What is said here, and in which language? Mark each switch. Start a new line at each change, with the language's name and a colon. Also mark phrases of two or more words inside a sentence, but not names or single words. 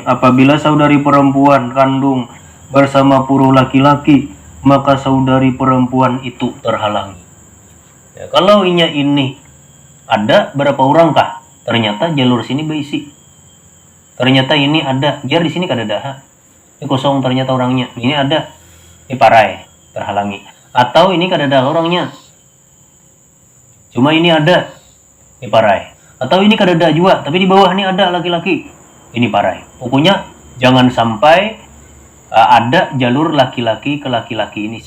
Indonesian: Apabila saudari perempuan kandung bersama puru laki-laki, maka saudari perempuan itu terhalangi. Ya, kalau ini ada berapa orang kah? Ternyata jalur sini berisi. Ternyata ini ada,
Banjar: jar di sini kada ada.
Indonesian: Ini kosong ternyata orangnya.
Banjar: Ini ada. Ini parai, terhalangi. Atau ini kada ada orangnya. Cuma ini ada. Ini parai. Atau ini kada ada juga, tapi di bawah ini ada laki-laki. Ini parai.
Indonesian: Pokoknya jangan sampai ada jalur laki-laki ke laki-laki ini.